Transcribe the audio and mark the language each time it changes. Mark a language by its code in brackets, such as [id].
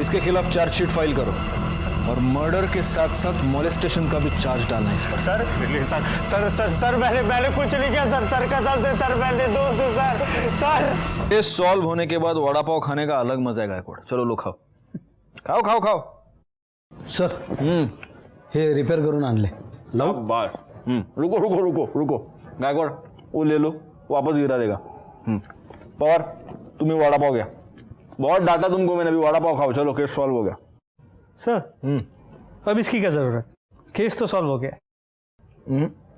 [hi] इसके खिलाफ chargesheet file करो और मर्डर के साथ साथ मोलेस्टेशन का भी चार्ज डालना इस पर। सर मैंने कुछ नहीं किया सर कसम से सर। मैंने दोस्त सर। ये सॉल्व होने के बाद वड़ा पाव खाने का अलग मजा है गायकवाड़। चलो लो खाओ। [mr] सर हे रिपेयर करून आणले लावू। [hi] बार रुको गायकवाड़ वो ले लो, वापस गिरा देगा। पवार तुम्हें वड़ा पाव गया, बहुत डांटा तुमको मैंने, अभी वड़ा पाव खाओ। चलो केस सॉल्व हो गया सर। अब इसकी क्या जरूरत, केस तो सॉल्व हो गया।